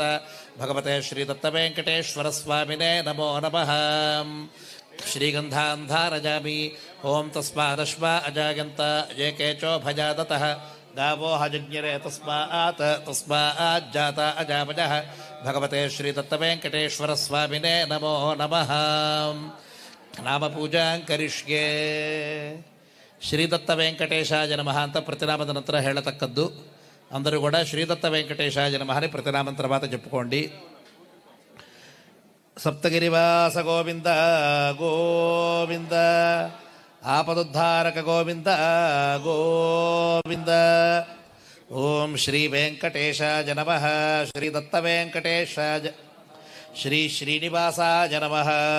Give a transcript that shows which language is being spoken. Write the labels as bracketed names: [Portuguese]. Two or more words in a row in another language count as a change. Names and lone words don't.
[Sanskrit] भगवते श्रीदत्तवेङ्कटेश्वरस्वामिने नमो नमः श्रीगन्धान् धारयामि ॐ तस्मादश्वा अजागन्त ये केचोभजादतः गावो हजज्ञिरे तस्माज्जाता अजापजः भगवते श्रीदत्तवेङ्कटेश्वरस्वामिने नमो नमः नामपूजां करिष्ये ಶ್ರೀದತ್ತವೆಂಕಟೇಶಾಯ ನಮಃ [Kannada] ಅಂತ ಪ್ರತಿನಾಮದ ನಂತರ ಹೇಳತಕ್ಕದ್ದು. [Telugu] అందరూ కూడా [Sanskrit] ಶ್ರೀದತ್ತವೆಂಕಟೇಶಾಯ ನಮಃ [Telugu] అని ప్రతినామం తర్వాత చెప్పుకోండి. సప్తగిరివాస గోవింద గోవింద ఆపదుద్ధారక గోవింద గోవింద. [Sanskrit] ఓం శ్రీ వెంకటేశాయ నమః శ్రీ దత్తవేంకటేశాయ శ్రీ శ్రీనివాసాయ నమః